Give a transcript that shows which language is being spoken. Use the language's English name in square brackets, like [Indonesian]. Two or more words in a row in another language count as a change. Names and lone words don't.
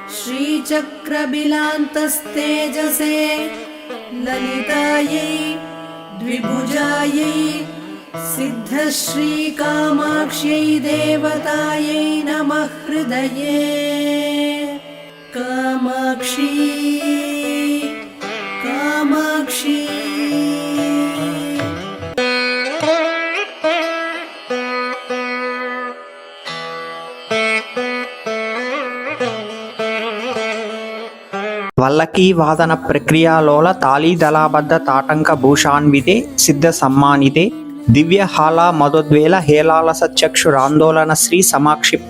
[Sanskrit] श्रीचक्रबिलान्तस्तेजसे ललितायै द्विभुजायै सिद्धश्रीकामाक्ष्यै देवतायै नमः हृदये। कामाक्षी कामाक्षी వల్లకీ వాదన ప్రక్రియాలోల తాళీదళాబద్ధ తాటంక భూషాన్వితే సిద్ధ సమ్మానితే దివ్య హాలా మదోద్వేల హేలాలస చక్షురాందోళన శ్రీ సమాక్షిప్త